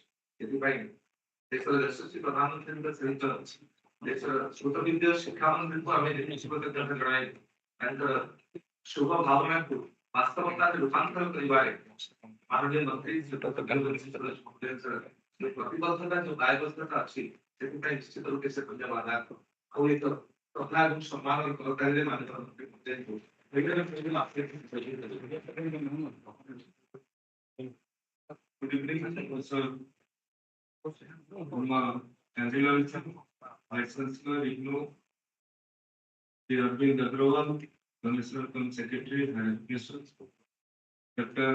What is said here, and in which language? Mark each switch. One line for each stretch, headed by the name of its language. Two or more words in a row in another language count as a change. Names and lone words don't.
Odia: ଏଥିପାଇଁ ଦେଶର ଯଶସ୍ୱୀ ପ୍ରଧାନମନ୍ତ୍ରୀଙ୍କ ସହିତ ଦେଶର ସ୍ରୋତବିନ୍ଦୁ ଶିକ୍ଷାମନ୍ତ୍ରୀଙ୍କୁ ଆମେ କୃତଜ୍ଞତା ଜଣାଇ ତାଙ୍କର ଶୁଭ ଭାବନାକୁ ବାସ୍ତବତାରେ ରୂପାନ୍ତର କରିବାରେ ମାନନୀୟ ମନ୍ତ୍ରୀ ପ୍ରତିବଦ୍ଧତା ଯୋଉ ଦାୟବଦ୍ଧତା ଅଛି ସେଥିପାଇଁ ନିଶ୍ଚିତ ରୂପେ ସେ ଧନ୍ୟବାଦ ଆଉ ଏକ କଥା ଏବଂ ସମ୍ମାନର କରତାଳିରେ ମାନନୀୟ ମନ୍ତ୍ରୀ ମହୋଦୟଙ୍କୁ
English: Good evening, Sir. Chancellor, Vice Chancellor, IGNOU, Arvind Agrawal, Commissioner cum Secretary, Higher Education, Dr.